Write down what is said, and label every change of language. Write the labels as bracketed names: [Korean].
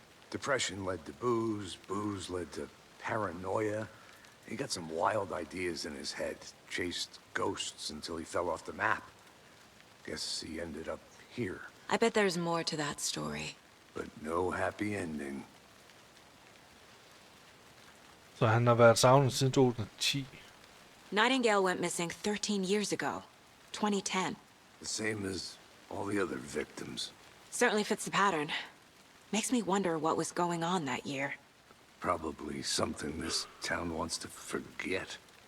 [English] Depression led to booze, booze led to paranoia. He got some wild ideas in his head, chased ghosts until he fell off the map. Guess he ended up here. I bet there's more to that story. But no happy ending. [Danish] Så han har været savnet siden 2010. [English] Nightingale went missing 13 years ago, 2010. The same as all the other victims. Certainly fits the pattern. Makes me wonder what was going on that year. Probably something this town wants to forget.